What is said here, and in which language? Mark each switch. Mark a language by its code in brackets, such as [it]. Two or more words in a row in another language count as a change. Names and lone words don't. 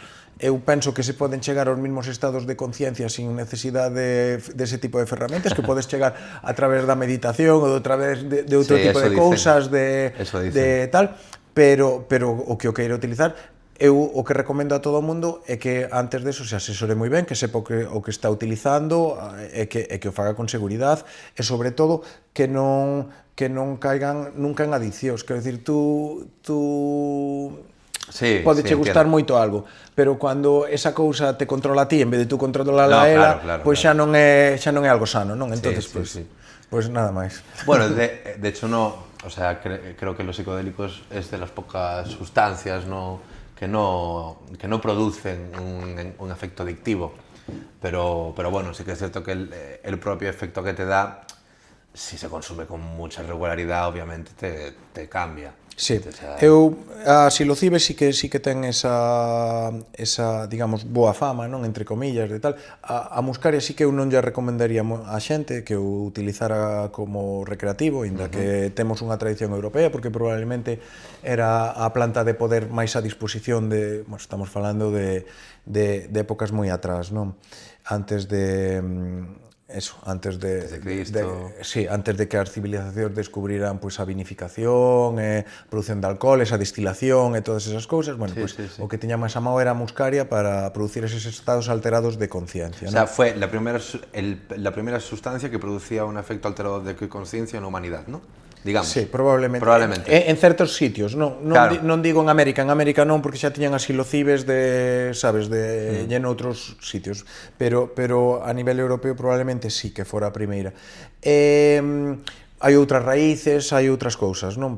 [gl] Eu penso que se poden chegar aos mesmos estados de conciencia sin necesidade dese tipo de ferramentas, que podes chegar a través da meditación ou a través de outro tipo de cousas, de tal, pero o que o queira utilizar, eu o que recomendo a todo o mundo é que antes deso se asesore moi ben, que sepa o que está utilizando e que o faga con seguridade e sobre todo que non caigan nunca en adiccións. Quero dicir, tú pode che gustar moito algo, pero cando esa cousa te controla a ti en vez de tú controlar a ela, pois xa non é algo sano, non? Entonces, pois nada máis. [es] Bueno, de hecho no, o sea, creo que los psicodélicos es de las pocas sustancias que no producen un efecto adictivo, pero bueno, sí que es cierto que el propio efecto que te da, si se consume con mucha regularidad, obviamente te cambia. [gl] Sí, a psilocibes sí que ten esa, digamos, boa fama, non, [es] entre comillas, [gl] de tal. A muscaria sí que eu non lle recomendaría a xente que o utilizara como recreativo, inda que temos unha tradición europea, porque probablemente era a planta de poder máis a disposición de, bueno, estamos falando de épocas moi atrás, non? Antes de Cristo. Antes de que as civilizacións descubriran pois a vinificación, produción de alcoholes, a destilación e todas esas cousas, bueno, pois o que tiña máis a mão era a muscaria para producir eses estados alterados de conciencia, [es] ¿no? O sea, fue la primera sustancia que producía un efecto alterado de conciencia en la humanidad, ¿no? Digamos. [gl] Sí, probablemente. En certos sitios, non digo en América non, porque xa tiñan as psilocibes en outros sitios, pero a nivel europeo probablemente sí que fora a primeira. Hai outras raíces, hai outras cousas, non?